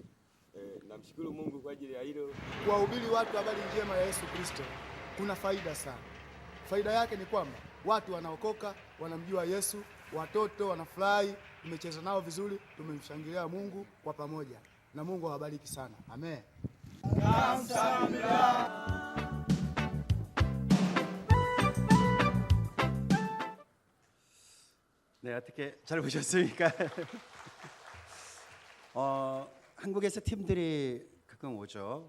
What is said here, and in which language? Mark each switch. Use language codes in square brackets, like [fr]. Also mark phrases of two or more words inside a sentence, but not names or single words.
[sw] Namshukuru Mungu kwa ajili ya hilo. Kuwahubiri watu habari njema ya Yesu Kristo kuna faida sana. Faida yake ni kwamba watu wanaokoka, wanamjua Yesu, watoto wanafurahi, tumecheza nao vizuri, tumemshangilia Mungu kwa pamoja, na Mungu awabariki sana. Amen. [ko] 네, 어떻게 잘 보셨습니까? 한국에서 팀들이 가끔 오죠.